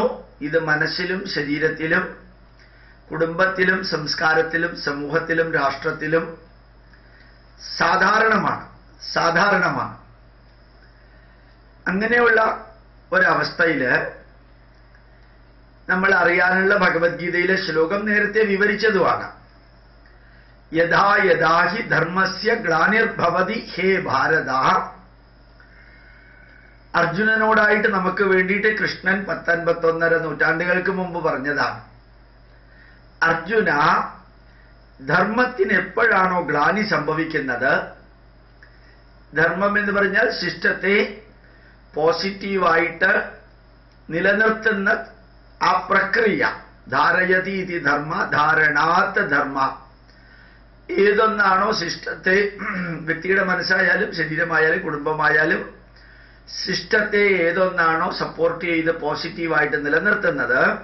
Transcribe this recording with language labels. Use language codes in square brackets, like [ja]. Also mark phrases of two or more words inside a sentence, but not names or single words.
[ml] ഇത് മനസ്സിലും ശരീരത്തിലും കുടുംബത്തിലും സംസ്കാരത്തിലും സമൂഹത്തിലും രാഷ്ട്രത്തിലും സാധാരണമാണ്. അങ്ങനെയുള്ള ഒരവസ്ഥയിൽ നമ്മൾ അറിയാനുള്ള ഭഗവത്ഗീതയിലെ ശ്ലോകം നേരത്തെ വിവരിച്ചതുമാണ്. [sa] യഥാ യഥാ ഹി ധർമ്മസ്യ ഗ്ലാനിർഭവതി ഹേ ഭാരത. [ml] അർജുനനോടായിട്ട് നമുക്ക് വേണ്ടിയിട്ട് കൃഷ്ണൻ 19 നൂറ്റാണ്ടുകൾക്ക് മുമ്പ് പറഞ്ഞതാണ്. അർജുന, ധർമ്മത്തിന് എപ്പോഴാണോ ഗ്ലാനി സംഭവിക്കുന്നത്, ധർമ്മം എന്ന് പറഞ്ഞാൽ സിസ്റ്റത്തെ പോസിറ്റീവായിട്ട് നിലനിർത്തുന്ന ആ പ്രക്രിയ, [sa] ധാരയതീതി ധർമ്മ ധാരണാത് ധർമ്മ, [ml] ഏതൊന്നാണോ സിസ്റ്റത്തെ, വ്യക്തിയുടെ മനസ്സായാലും ശരീരമായാലും കുടുംബമായാലും സിസ്റ്റത്തെ ഏതൊന്നാണോ സപ്പോർട്ട് ചെയ്ത് പോസിറ്റീവായിട്ട് നിലനിർത്തുന്നത്,